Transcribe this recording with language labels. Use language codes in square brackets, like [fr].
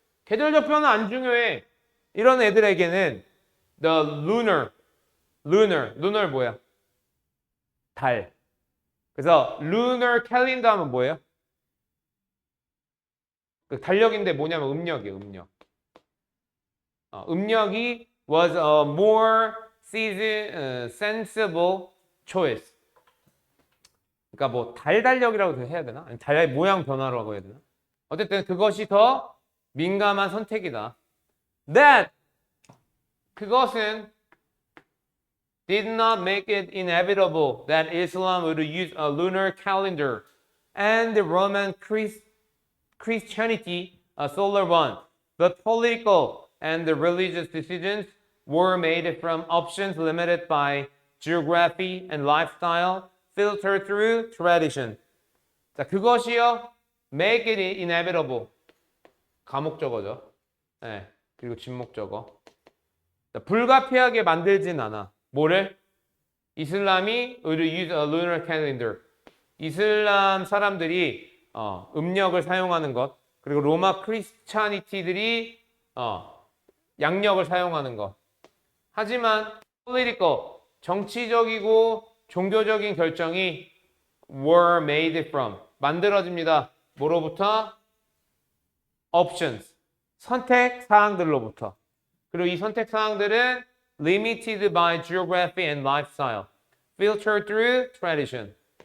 [ko] 계절적 변화 안 중요해. 이런 애들에게는 [en] the lunar [ko] 뭐야? 달. 그래서 lunar calendar 하면 뭐예요? 그 달력인데 뭐냐면 음력이에요, 음력. 음력이 [en] was a more sensible choice. [ko] 그러니까 뭐 달력이라고 해야 되나? 아니, 달의 모양 변화라고 해야 되나? 어쨌든 그것이 더 민감한 선택이다. [en] That, [ko] 그것은 [en] did not make it inevitable that Islam would use a lunar calendar and the Roman Christianity a solar one. But political and the religious decisions were made from options limited by geography and lifestyle, filtered through tradition. [ko] 자, 그것이요, [en] make it inevitable. [ko] 가목적어죠. 네, 그리고 진목적어. 자, 불가피하게 만들진 않아. 뭐를? [en] 이슬람이 would use a lunar calendar. [ko] 이슬람 사람들이 음력을 사용하는 것, 그리고 로마 크리스찬이티들이 양력을 사용하는 것. 하지만 political, 정치적이고 종교적인 결정이 [en] were made from, [ko] 만들어집니다. 뭐로부터? options, 선택 사항들로부터. 그리고 이 선택 사항들은 [en] limited by geography and lifestyle, filtered through tradition.